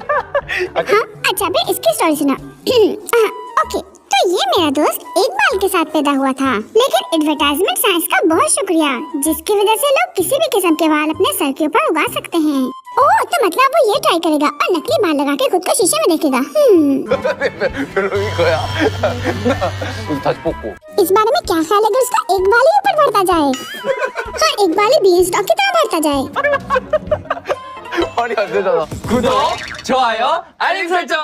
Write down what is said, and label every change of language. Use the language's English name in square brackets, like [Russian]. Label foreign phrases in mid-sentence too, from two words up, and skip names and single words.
[Hindi] हाँ, अच्छा फिर इसकी स्टोरी सुना। ओके, तो ये मेरा दोस्त एक बाल के साथ पैदा हुआ था, लेकिन [English] advertisement science [Hindi] का बहुत शुक्रिया, जिसकी वजह से लोग किसी भी किस्म के बाल अपने सर के ऊपर उगा सकते हैं। ओह, तो मतलब वो ये ट्राई करेगा और नकली बाल लगा के खुद को शीशे में देखेगा। [Korean] 별로인 거야. 우리 다시 뽑고. [Hindi] इस बारे में क्या ख्याल है अगर उसका एक बाल ही ऊपर बढ़ता जाए? हाँ, एक बाल ही बीन्सटॉक की तरह बढ़ता जाए। [Korean] 말이 안 되잖아. 구독, 좋아요, 알림 설정.